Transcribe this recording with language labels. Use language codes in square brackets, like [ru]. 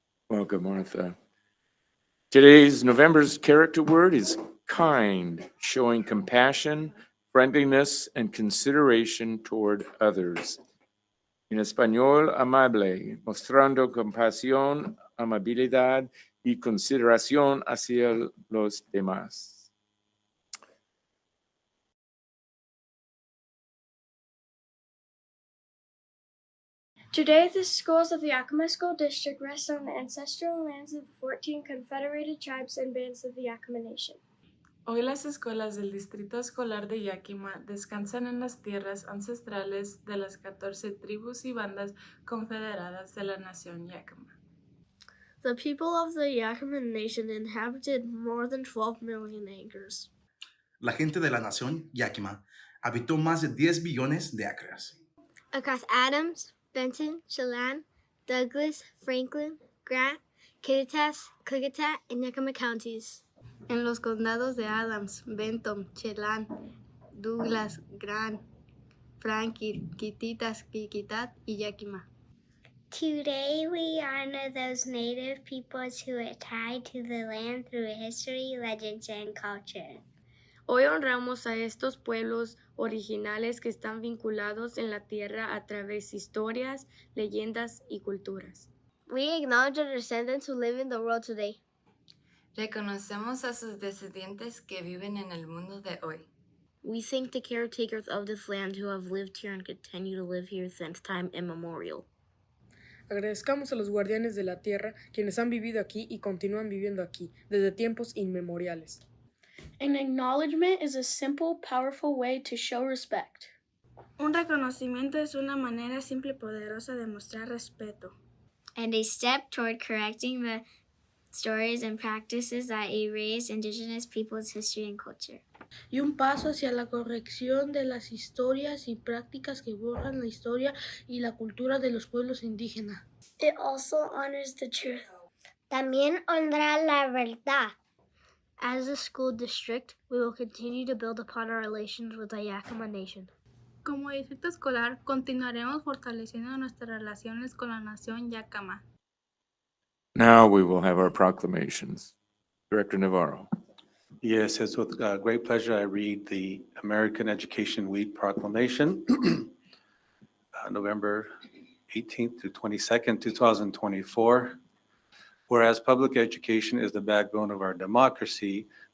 [en] Welcome, Martha. Today's November's character word is kind, showing compassion, friendliness, and consideration toward others. [es] En español, amable, mostrando compasión, amabilidad y consideración hacia los demás. [en] Today, the schools of the Yakima School District rest on the ancestral lands of the 14 confederated tribes and bands of the Yakima Nation. [es] Hoy las escuelas del Distrito Escolar de Yakima descansan en las tierras ancestrales de las 14 tribus y bandas confederadas de la nación Yakima. [en] The people of the Yakima Nation inhabited more than 12 million acres. [es] La gente de la nación Yakima habitó más de 10 billones de acres. [en] Across Adams, Benton, Chelan, Douglas, Franklin, Grant, Kittitas, Klickitat, and Yakima counties. [es] En los condados de Adams, Benton, Chelan, Douglas, Grant, Franklin, Kittitas, Klickitat, y Yakima. [en] Today we honor those native peoples who are tied to the land through history, legends, and culture. [es] Hoy honramos a estos pueblos originales que están vinculados en la tierra a través de historias, leyendas y culturas. [en] We acknowledge our descendants who live in the world today. [es] Reconocemos a sus descendientes que viven en el mundo de hoy. [en] We thank the caretakers of this land who have lived here and continue to live here since time immemorial. [es] Agradezcamos a los guardianes de la tierra, quienes han vivido aquí y continúan viviendo aquí, desde tiempos inmemoriales. [en] An acknowledgement is a simple, powerful way to show respect. [es] Un reconocimiento es una manera simple y poderosa de mostrar respeto. [en] And a step toward correcting the stories and practices that erase indigenous peoples' history and culture. [es] Y un paso hacia la corrección de las historias y prácticas que borran la historia y la cultura de los pueblos indígenas. [en] It also honors the truth. [es] También honra la verdad. [en] As a school district, we will continue to build upon our relations with the Yakima Nation. [es] Como distrito escolar, continuaremos fortaleciendo nuestras relaciones con la nación Yakima. [en] Now we will have our proclamations. Director Navarro. Yes, it's with great pleasure I read the American Education Week proclamation, November 18th to 22nd, 2024. Whereas public education is the backbone of our democracy,